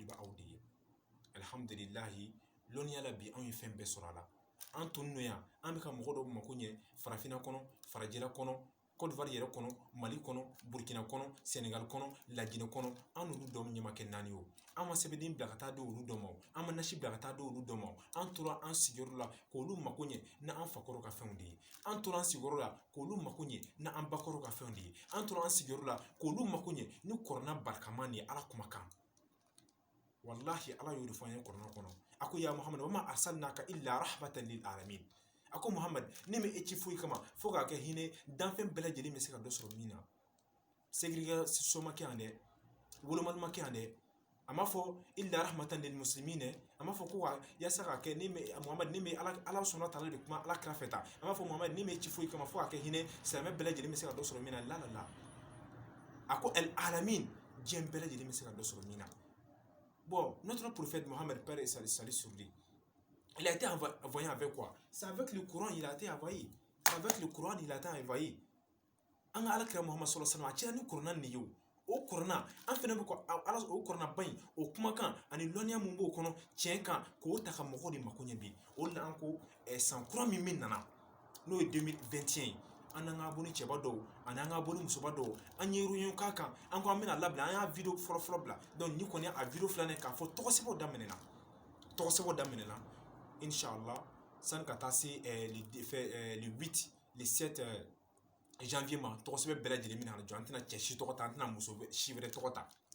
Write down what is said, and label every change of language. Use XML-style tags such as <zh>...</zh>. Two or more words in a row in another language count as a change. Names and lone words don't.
<bm>bɛ aw de ye alhamdulilahi lɔnniya la bi anw ye fɛn bɛɛ sɔrɔ a la an tun n'o yan an bɛ ka mɔgɔ dɔw mako ɲɛ farafinna kɔnɔ farajɛla kɔnɔ Côte d'Ivoire yɛrɛ kɔnɔ Mali kɔnɔ Burkina kɔnɔ Senegal kɔnɔ Laginɛ kɔnɔ an n'olu dɔw ɲɛma kɛ naani o an ma sɛbɛnden bila ka taa di olu dɔw ma an ma nasi bila ka taa di olu dɔw ma an tora an sigiyɔrɔ la k'olu mako ɲɛ na an fakɔrɔ ka fɛnw de ye an tora an sigiyɔrɔ la k'olu mako ɲɛ na an bakɔrɔ ka fɛnw de ye an tora an sigiyɔrɔ la k'olu mako ɲɛ ni kɔrɔna barikaman de ye Ala kumakan wallahi Ala y'o de fɔ an ye kɔrɔna kɔnɔ a ko</bm> <ar>يا محمد وما أرسلناك إلا رحمة للعالمين</ar> <bm>a ko Muhammad ne bɛ e ci foyi kama fo k'a kɛ hinɛ danfɛn bɛɛ lajɛlen bɛ se ka dɔ sɔrɔ min na segregation ma kɛ yan dɛ wolomali ma kɛ yan dɛ a ma fɔ</bm> <ar>إلا رحمة للمسلمين</ar> <bm>dɛ a ma fɔ ko wa yasa k'a kɛ ne bɛ Muhammad ne bɛ Ala sɔnna tala de kuma Ala kira fɛ tan a ma fɔ Muhammad ne bɛ ci foyi kama fo k'a kɛ hinɛ silamɛ bɛɛ lajɛlen bɛ se ka dɔ sɔrɔ min na la la la a ko</bm> <ar>العالمين</ar> <bm>diɲɛ bɛɛ lajɛlen bɛ se ka dɔ sɔrɔ min na.</bm> <fr>Bon, notre prophète Mohammed, Père et salut sur lui, il a été envoyé avec quoi? C'est avec le Coran il a été envoyé. C'est avec le Coran il a été envoyé.</fr> <bm>An ka alakira Muhammad</bm> <ar>صلى الله عليه وسلم</ar> <bm>a cɛla ni Kuranɛ de ye o Kuranɛ an fɛnɛ bɛ ko ala o Kuranɛ ba in o kumakan ani lɔnniya mun b'o kɔnɔ tiɲɛ kan k'o ta ka mɔgɔw de mako ɲɛ bi o de la an ko san kura min min nana n'o ye 2021 ye an n'an ka abonné cɛba dɔw ani an ka abonné musoba dɔw an ye réunion k'a kan an ko an bɛna labila an y'a vidéo fɔlɔ bila donc ni kɔni a vidéo filanan k'a fɔ tɔgɔsɛbɛw daminɛna inshallah sani ka taa se</bm> <fr>le 8 le 7 janvier</fr> <bm>ma tɔgɔsɛbɛ bɛɛ lajɛlen bɛna jɔ an tɛna cɛ si tɔgɔ ta an tɛna muso si wɛrɛ tɔgɔ ta</bm>